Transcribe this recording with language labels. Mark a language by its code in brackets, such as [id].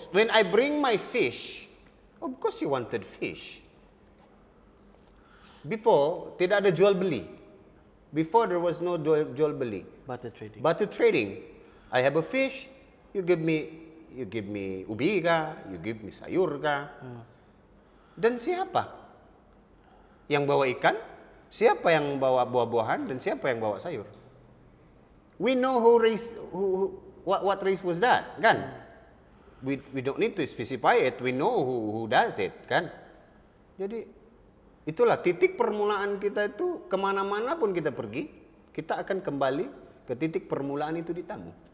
[en] When I bring my fish, of course you wanted fish. Before, [ms] tidak ada jual beli. [en] Before there was no [ms] jual beli. [en] Barter trading. Barter trading. I have a fish, you give me [ms] ubi ka, [en] you give me [ms] sayur ka. Dan siapa yang bawa ikan? Siapa yang bawa buah-buahan dan siapa yang bawa sayur? [en] We know what race was that, kan? We don't need to specify it. We know who does it, [ms] kan? Jadi itulah titik permulaan kita itu, kemana-mana pun kita pergi, kita akan kembali ke titik permulaan itu di Tamu.